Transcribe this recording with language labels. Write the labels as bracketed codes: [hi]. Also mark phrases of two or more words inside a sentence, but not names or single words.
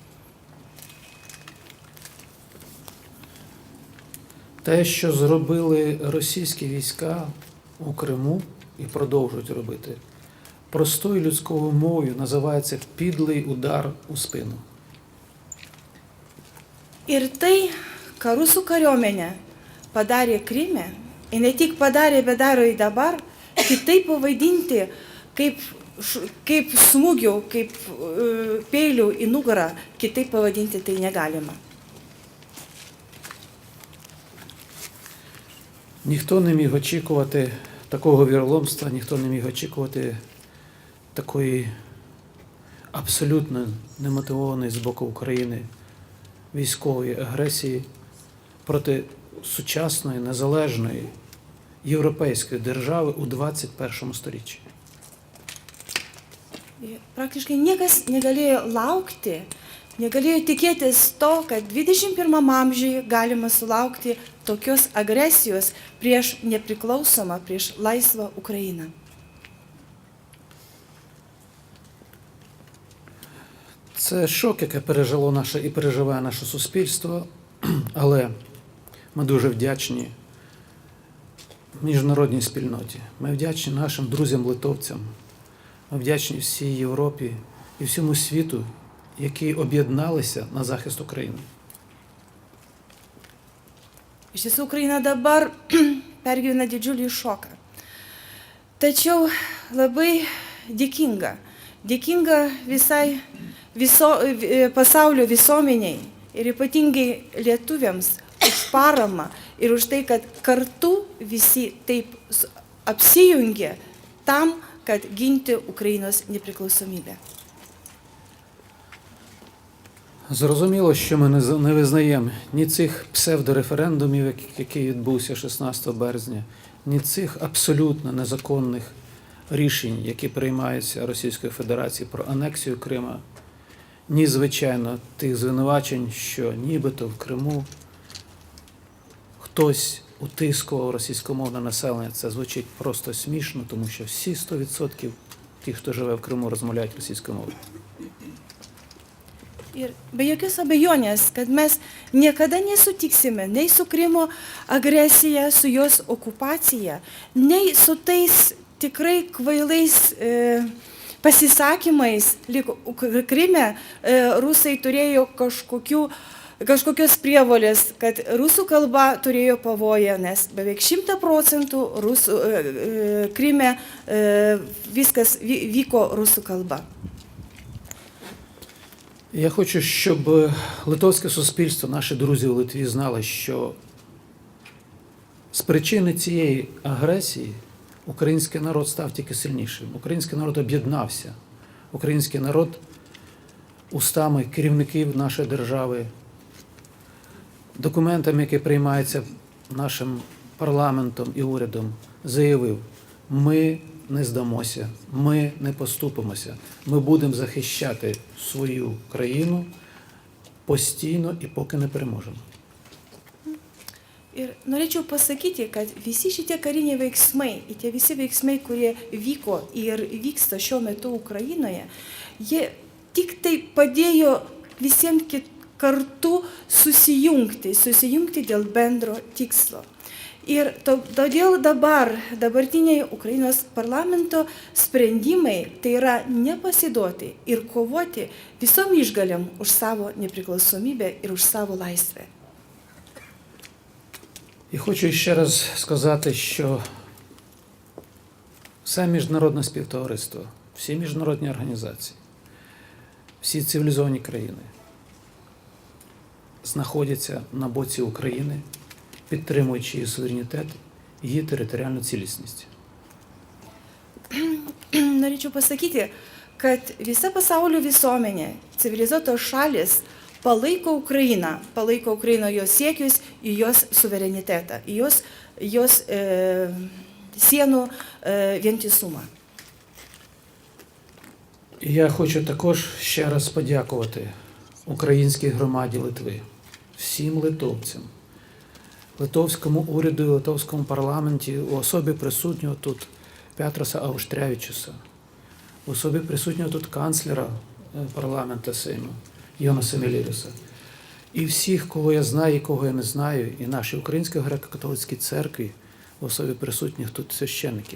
[uk] Те, що зробили російські війська у Криму і продовжують робити, простою людською мовою називається підлий удар у спину. [lt] Ir tai, ką rusų kariuomenė padarė Kryme, ir ne tik padarė, bet daro ir dabar, kitaip pavadinti kaip smūgių, kaip peilių į nugarą, kitaip pavadinti tai negalima. [uk] Ніхто не міг очікувати такого віроломства, ніхто не міг очікувати такої абсолютно немотивованої з боку України військової агресії проти сучасної, незалежної європейської держави у 21 сторіччі. [lt] Praktiškai niekas negalėjo laukti, negalėjo tikėtis to, kad 21 amžiuje galima sulaukti tokios agresijos prieš nepriklausomą, prieš laisvą Ukrainą. [uk] Це шок, який пережило наше і переживає наше суспільство, але ми дуже вдячні міжнародній спільноті. Ми вдячні нашим друзям-литовцям, ми вдячні всій Європі і всьому світу, які об'єдналися на захист України. [lt] Iš tiesų, Ukraina dabar pergyvena didžiulį šoką. Tačiau labai dėkinga visai pasaulio visuomeniai ir ypatingai lietuviams už paramą ir už tai, kad kartu visi taip apsijungė tam, kad ginti Ukrainos nepriklausomybę. [uk] Зрозуміло, що ми не визнаємо ні цих псевдореферендумів, який відбувся 16 березня, ні цих абсолютно незаконних рішень, які приймаються Російською Федерацією про анексію Крима, ні, звичайно, тих звинувачень, що нібито в Криму хтось утискував російськомовне населення. Це звучить просто смішно, тому що всі 100% тих, хто живе в Криму, розмовляють російською мовою. [lt] Ir be jokios abejonės, kad mes niekada nesutiksime nei su Krymo agresija, su jos okupacija, nei su tais tikrai kvailais pasisakymais, lyg Kryme rusai turėjo kažkokios prievolės, kad rusų kalba turėjo pavoją, nes beveik 100% Kryme viskas vyko rusų kalba. [uk] Я хочу, щоб литовське суспільство, наші друзі в Литві знали, що з причини цієї агресії український народ став тільки сильнішим. Український народ об'єднався. Український народ устами керівників нашої держави, документами, які приймаються нашим парламентом і урядом, заявив: ми не здамося, ми не поступимося, ми будемо захищати свою країну постійно і поки не переможемо. [lt] Ir norėčiau pasakyti, kad visi šitie kariniai veiksmai, tie visi veiksmai, kurie vyko ir vyksta šiuo metu Ukrainoje, jie tik tai padėjo visiems kartu susijungti dėl bendro tikslo. Ir todėl dabartiniai Ukrainos parlamento sprendimai tai yra nepasiduoti ir kovoti visom išgalėm už savo nepriklausomybę ir už savo laisvę. [uk] І хочу ще раз сказати, що все міжнародне співтовариство, всі міжнародні організації, всі цивілізовані країни знаходяться на боці України, підтримуючи її суверенітет і її територіальну цілісність. [lt] Norėčiau pasakyti, kad visa pasaulio visuomenė, civilizuotos šalis palaiko Ukrainą, jos siekius į jos suverenitetą, į jos sienų vientisumą. [uk] І я хочу також ще раз подякувати українській громаді Литви, всім литовцям, литовському уряду і литовському парламенті, у особі присутнього тут Петроса Ауштрявічуса, у особі присутнього тут канцлера парламенту Сейму Йонаса Міліріса, і всіх, кого я знаю і кого я не знаю, і нашій Українській греко-католицькій церкві, в особі присутніх тут священників.